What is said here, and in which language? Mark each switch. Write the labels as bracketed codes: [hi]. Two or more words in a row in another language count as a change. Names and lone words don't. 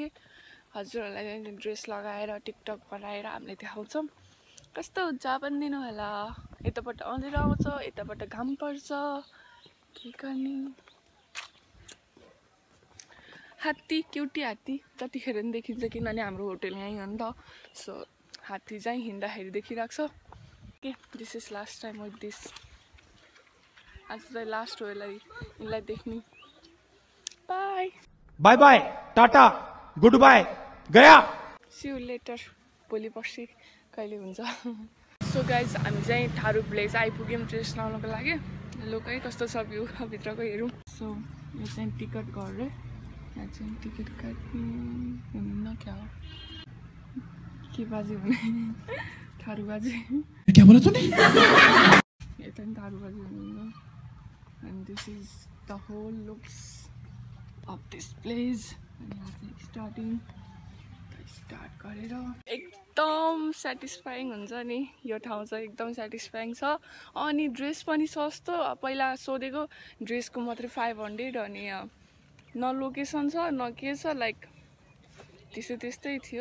[ne] हजुरहरूलाई चाहिँ ड्रेस लगाएर टिकटक बनाएर हामीले देखाउँछौँ कस्तो हुन्छ भनिदिनु होला। यतापट्ट अँधेरो आउँछ, यतापट्ट घाम पर्छ, के गर्ने। हात्ती, क्युटी हात्ती जतिखेर पनि देखिन्छ, किनभने हाम्रो होटल यहीँ हो नि त। सो हात्ती चाहिँ हिँड्दाखेरि देखिरहेको छ। [en] Okay, this is last time with this. [ne] आज चाहिँ लास्ट हो यिनलाई देख्ने। बाई [en] Bye bye, tata, good bye, गया। See you later. [ne] भोलि पर्सि कहिले हुन्छ। [en] So guys [ne] हामी चाहिँ थारू प्लेस आइपुग्यौँ ड्रेस लाउनको लागि। लोकै कस्तो छ भ्यू भित्रको हेरौँ। सो यो चाहिँ टिकट गरेर यहाँ चाहिँ टिकट काट्ने हुन्न क्या हो के बाजे हुने थारू बाजे [hi] क्या बोला तूने? [ne] यता नि थारू बाजे हुनुहुन्न। [en] And this is the whole looks of this place. [ne] अनि यहाँ चाहिँ स्टार्ट गरेर एकदम सेटिस्फाइङ हुन्छ नि। यो ठाउँ चाहिँ एकदम सेटिस्फाइङ छ। अनि ड्रेस पनि सस्तो। पहिला सोधेको ड्रेसको मात्रै 500, अनि न लोकेसन छ न के छ, लाइक त्यस्तै थियो।